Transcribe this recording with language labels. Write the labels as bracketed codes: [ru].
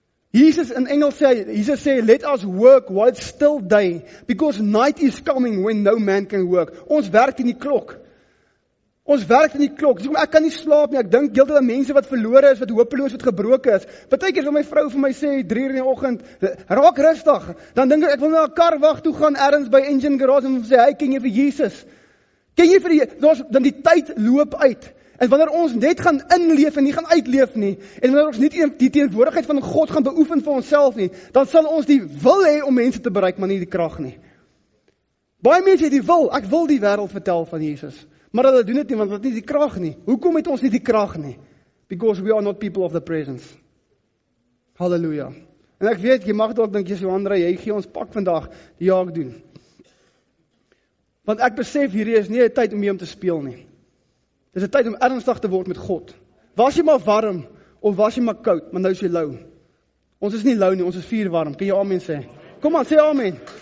[af] Jesus in Engels sê, [en] let us work while it's still day, because night is coming when no man can work. [af] Ons werk in die klok. Ons werk in die klok. Ek kan nie slaap nie. Ek dink heeltemal mense wat verlore is, wat hopeloos, wat gebroken is. Partykeer wil my vrou vir my sê 3 uur in die oggend, raak rustig. Dan dink ek wil na 'n karwag toe gaan ergens by Engine Garage en sê, hey, ken jy vir Jesus? Ken jy vir dan die tyd loop uit. En wanneer ons net gaan inleef en nie gaan uitleef nie, en wanneer ons nie die teenwoordigheid van God gaan beoefen vir onsself nie, dan sal ons die wil hê om mense te bereik, maar nie die krag nie. Baie mense het die wil, ek wil die wêreld vertel van Jesus, maar hulle doen dit nie, want hulle het nie die krag nie. Hoekom het ons nie die krag nie? [en] Because we are not people of the presence. [af] Halleluja. En ek weet, jy mag dalk dink, Johanre, jy gee ons pak vandag, ja ek doen. Want ek besef, hierdie is nie 'n tyd om mee om te speel nie. Dis 'n tyd om ernstig te word met God. Was jy maar warm, of was jy maar koud, maar nou is jy lou. Ons is nie lou nie, ons is vuurwarm. Kan jy amen sê? Kom aan, sê amen.